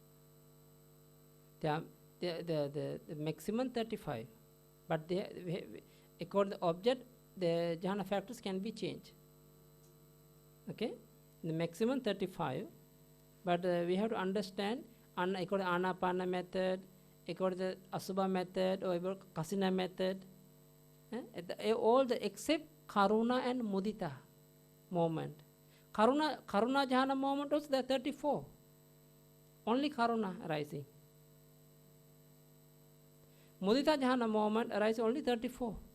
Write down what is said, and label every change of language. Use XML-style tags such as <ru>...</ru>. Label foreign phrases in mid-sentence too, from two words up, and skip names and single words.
<en>The maximum 35, but according to the object, the jhana factors can be changed. Okay, the maximum 35, but we have to understand according to Anapana method, according to the Asubha method, or Kasina method, all the except Karuna and Mudita moment. Karuna jhana moment also there are 34. Only Karuna arising. Mudita jhana moment arises only 34.</en>